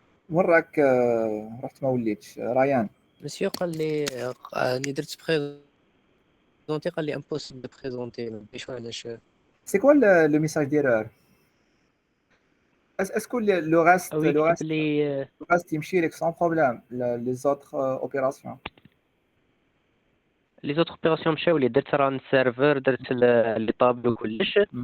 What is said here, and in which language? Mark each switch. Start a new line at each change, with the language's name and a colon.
Arabic: وين راك رحت ما وليتش ريان؟ مسيو قال لي راني درت بريزونتي قال لي امبوسيبل دو بريزونتي ما عرفتش علاش.
French: C'est quoi le message d'erreur? Est-ce que le reste يمشي لك sans problème les autres opérations?
Arabic: لي زوتر اوبيراسيون مشاو لي درت ران سيرفر درت لي طابلو كلش.